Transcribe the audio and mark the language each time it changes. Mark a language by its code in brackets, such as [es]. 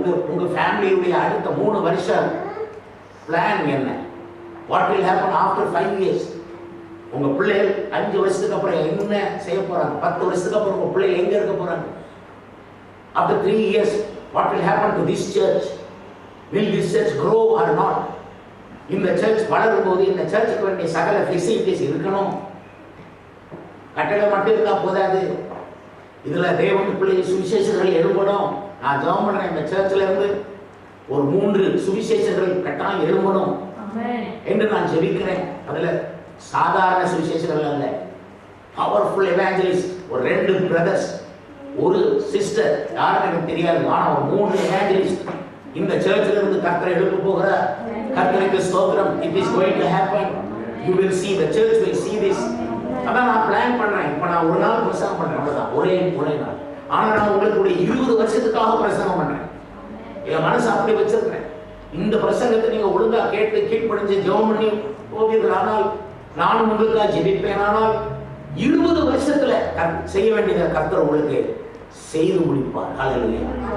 [ta] உங்க ஃபேமிலியுடைய அடுத்த 3 வருஷம் பிளான் என்ன? [en] What will happen after 5 years? [ta] உங்க பிள்ளைகள் 5 வருஷத்துக்கு அப்புறம் என்ன செய்ய போறாங்க? 10 வருஷத்துக்கு அப்புறம் உங்க பிள்ளைகள் எங்க இருக்க போறாங்க? [en] After 3 years what will happen to this church? Will this church grow or not? [ta] இந்த சர்ச் வளரும் போது இந்த சர்ச்சுக்கு வேண்டிய சகல ஃபெசிலிட்டிஸ் இருக்கணும். கட்டடம் மட்டும் இருந்தா போதாது. இதுல தேவன் பிள்ளைகள் சுவிசேஷர்கள் எழும்பணும். நான் ஜெபம் பண்றேன், இந்த சர்ச்சில் இருந்து ஒரு 3 சுவிசேஷர்கள் கட்டாயம் எழும்பணும் என்று நான் ஜெபிக்கிறேன். அதுல சாதாரண சுவிசேஷர்கள் அல்ல, பவர்ஃபுல் எவாஞ்சலிஸ்ட், ஒரு 2 பிரதர்ஸ், ஒரு சிஸ்டர், யாரும் எனக்கு தெரியாது, ஆனா ஒரு 3 எவாஞ்சலிஸ்ட் இந்த சர்ச்சில் இருந்து கர்த்தரை எழுப்ப போகிறார். கர்த்தருக்கு ஸ்தோத்திரம். [en] It is going to happen. You will see, the church will see this. [ta] அதான் நான் பிளான் பண்றேன். இப்ப நான் ஒரு நாள் பிரசங்கம் பண்றேன், அவ்வளவுதான், ஒரே நாள். ஆனா நான் உங்களுக்கு 20 வருஷத்துக்காக பிரசங்கம் பண்றேன். என் மனசு அப்படி வச்சிருக்கிறேன். இந்த பிரசங்கத்தை நீங்க ஒழுங்கா கேட்டு கீழ்ப்படிஞ்சு ஜெபம் பண்ணி போவீர்கள், ஆனால் நானும் உங்களுக்காக ஜெபிப்பேன். ஆனால் 20 வருஷத்துல செய்ய வேண்டியதை கர்த்தர் உங்களுக்கு செய்து முடிப்பார். ஹல்லேலூயா.